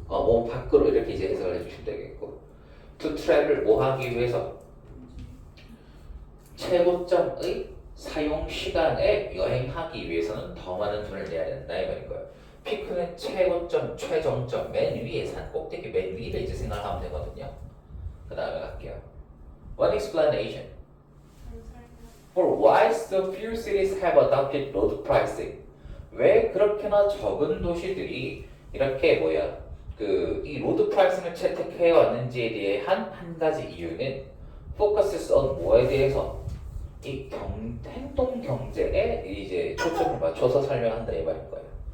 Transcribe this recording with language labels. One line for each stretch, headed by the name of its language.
Korean: 뭐 밖으로 이렇게 이제 해석을 해주시면 되겠고
English: to travel
Korean: 뭐 하기 위해서 최고점의 사용 시간에 여행하기 위해서는 더 많은 돈을 내야 된다 이 말인 거예요. 피크는 최고점, 최정점, 맨 위에 산 꼭대기 맨 위를 이제 생각하면 되거든요. 그 다음에 갈게요.
English: One explanation for why so few cities have adopted road pricing.
Korean: 왜 그렇게나 적은 도시들이 이렇게 이 로드 프라이싱을 채택해 왔는지에 대한 한 가지 이유는
English: focuses on
Korean: 뭐에 대해서 이 행동 경제에 이제 초점을 맞춰서 설명한다 이 말인 거예요.